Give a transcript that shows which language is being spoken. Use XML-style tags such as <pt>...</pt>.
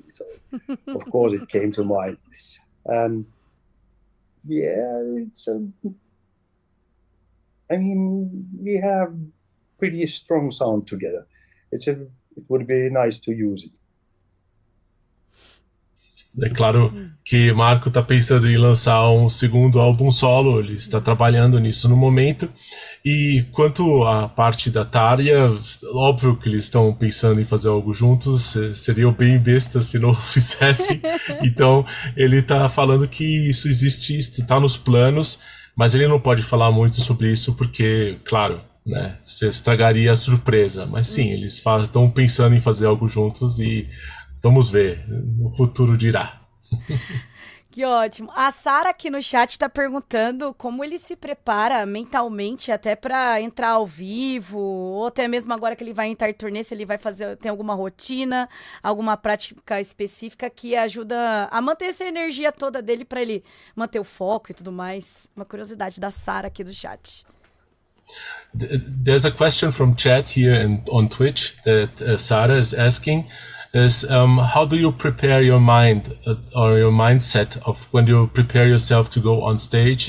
<en>So of course it came to mind. And yeah, I mean, we have pretty strong sound together. It would be nice to use it.</en> <pt>É claro que Marco está pensando em lançar um segundo álbum solo, ele está trabalhando nisso no momento. E quanto à parte da Tarja, óbvio que eles estão pensando em fazer algo juntos, seriam bem bestas se não fizessem. Então ele está falando que isso existe, está nos planos, mas ele não pode falar muito sobre isso porque, claro, né, você estragaria a surpresa. Mas sim, eles estão pensando em fazer algo juntos e vamos ver, o futuro dirá. Que ótimo. A Sara aqui no chat está perguntando como ele se prepara mentalmente até para entrar ao vivo, ou até mesmo agora que ele vai entrar em turnê, se ele vai fazer, tem alguma rotina, alguma prática específica que ajuda a manter essa energia toda dele para ele manter o foco e tudo mais. Uma curiosidade da Sara aqui do chat.</pt> <en>There's a question from chat here on Twitch that Sara is asking. Is how do you prepare your mind or your mindset of when you prepare yourself to go on stage?</en>